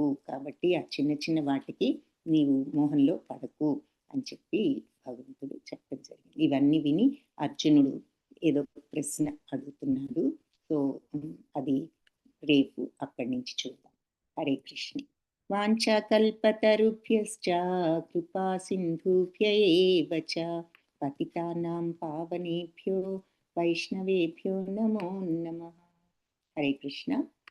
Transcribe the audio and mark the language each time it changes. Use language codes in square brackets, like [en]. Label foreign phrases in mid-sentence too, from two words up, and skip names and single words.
[te] కాబట్టి ఆ చిన్న చిన్న వాటికి నీవు మోహంలో పడకు అని చెప్పి భగవంతుడు చెప్పడం జరిగింది. ఇవన్నీ విని అర్జునుడు ఏదో ప్రశ్న అడుగుతున్నాడు. సో అది రేపు అక్కడి నుంచి చూద్దాం. హరే కృష్ణ. [sa] వాంఛాకల్పతరుభ్యశ్చ కృపా సింధుభ్య ఏవ చ పతితానాం పావనేభ్యో వైష్ణవేభ్యో నమో నమః. [te] హరే కృష్ణ.